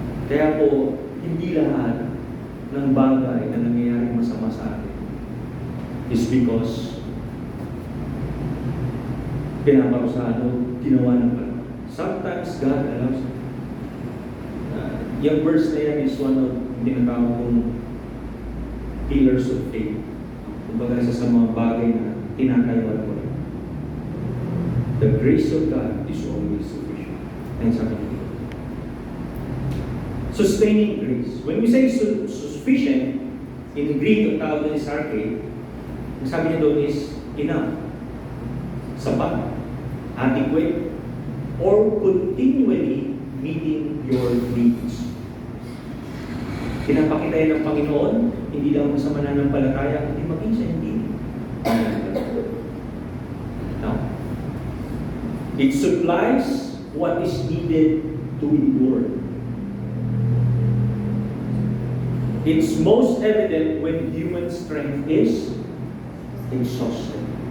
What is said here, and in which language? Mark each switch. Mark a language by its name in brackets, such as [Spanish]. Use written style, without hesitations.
[Filipino] Kaya po, hindi lahat ng bagay na nangyayari masama sa atin [English] is because [Filipino] pinaparusahan o ginawa ng Panginoon. [English] Sometimes God allows it. Yung verse na yan is one of [Filipino] tinatawag kong [English] pillars of faith. [Filipino] Kumbaga isa sa mga bagay na tinatayuan ko. [English] The grace of God is always sufficient. And [Filipino] sabi ko, [English] sustaining grace. When we say sufficient, in Greek, [Filipino] ang tawag na [English] is arche, [Filipino] ang sabi niya doon [English] is enough, [Filipino] sapat, [English] adequate, or continually meeting your needs. [Filipino] Pinapakita yan ng Panginoon, hindi lang sa mananampalataya, hindi maging sa hindi. [English] Now, it supplies what is needed to endure. It's most evident when human strength is exhausted.